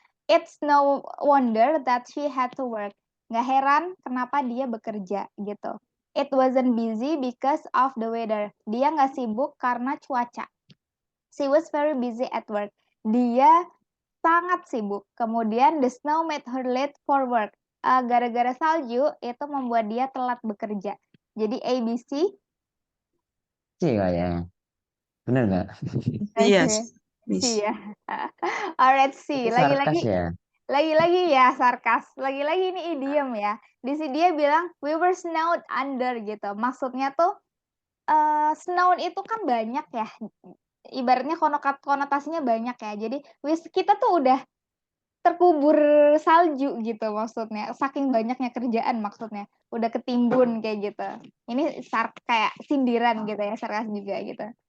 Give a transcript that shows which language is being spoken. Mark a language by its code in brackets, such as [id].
[en] It's no wonder that she had to work. [id] Nggak heran kenapa dia bekerja gitu. [en] It wasn't busy because of the weather. [id] Dia nggak sibuk karena cuaca. [en] She was very busy at work. [id] Dia sangat sibuk. Kemudian [en] the snow made her late for work. [id] Gara-gara salju itu membuat dia telat bekerja. Jadi ABC. C kayaknya. Bener nggak? Iya, C Miss. ya. Alright, C. Itu sarkas Lagi-lagi ya. Lagi-lagi ya sarkas, lagi-lagi ini idiom ya. Di sini dia bilang [en] we were snowed under [id] gitu. Maksudnya tuh snowed itu kan banyak ya. Ibaratnya konotasinya banyak ya. Jadi kita tuh udah terkubur salju gitu maksudnya. Saking banyaknya kerjaan maksudnya. Udah ketimbun kayak gitu. Ini kayak sindiran gitu ya, sarkas juga gitu.